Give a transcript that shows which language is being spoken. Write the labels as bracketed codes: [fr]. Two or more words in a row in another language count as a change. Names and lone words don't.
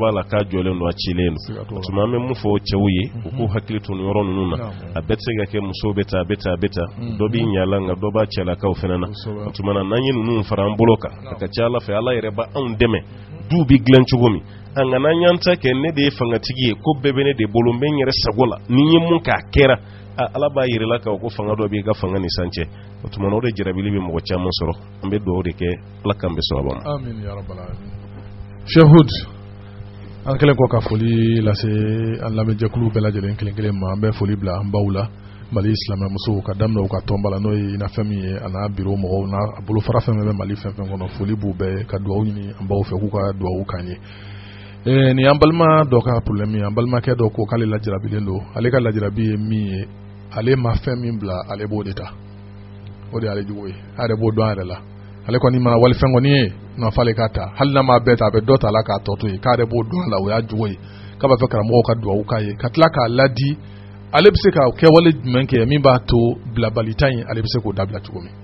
[bm] b'a la k'a jɔlen don a cilen don tuma an bɛ mun fɔ cɛw ye u k'u hakili to nin yɔrɔ ninnu na a bɛɛ tɛ se ka kɛ musow bɛ taa dɔ b'i ɲala nka dɔ b'a cɛlakaw fana na o tuma na n'an ye ninnu fara an bolo kan a ka ca Ala fɛ Ala yɛrɛ b'anw dɛmɛ du bi dilan cogo min an kana ɲan ta kɛ ne de ye fangatigi ye ko bɛɛ bɛ ne de bolo n bɛ n yɛrɛ sago la ni n ye mun k'a kɛra Ala b'a yir'i la k'a ko fanga dɔ b'i ka fanga ni san cɛ o tuma na o de jarabili bɛ mɔgɔ caman sɔrɔ an bɛ dugawu de kɛ Ala k'an bɛ sababa ma. [ar] آمين يا رب العالمين. [bm] Cheikh Hood an kɛlen kɔ ka foli lase an lamɛnjɛkulu bɛɛ lajɛlen kelen ma an bɛ foli bila an baw la Mali silamɛ musow ka daminɛ u ka tɔnba la n'o ye ina fɛn min ye a n'a biro mɔgɔw n'a bolofara fɛn bɛ Mali fɛn kɔnɔ foli b'u bɛɛ ka dugawu ɲini an baw fɛ k'u ka dugawu k'an ye nin an balima dɔ ka problème ye an balimakɛ dɔ ko k'ale lajarabilen don ale ka lajarabi ye min ye ale ma fɛn min bila ale b'o de ta o de y'ale jogo ye a yɛrɛ b'o dɔn a yɛrɛ la ale kɔni mana wali fɛn kɔni ye n'a fɔ ale k'a ta hali n'a ma bɛɛ ta a bɛ dɔ ta la k'a tɔ to ye k'a yɛrɛ b'o dɔn a la o y'a jogo ye k'a b'a fɛ karamɔgɔw ka dugawu k'a ye ka tila k'a ladi ale bɛ se ka kɛwale jumɛn kɛ min b'a to bilabalita in ale bɛ se k'o dabila cogo min.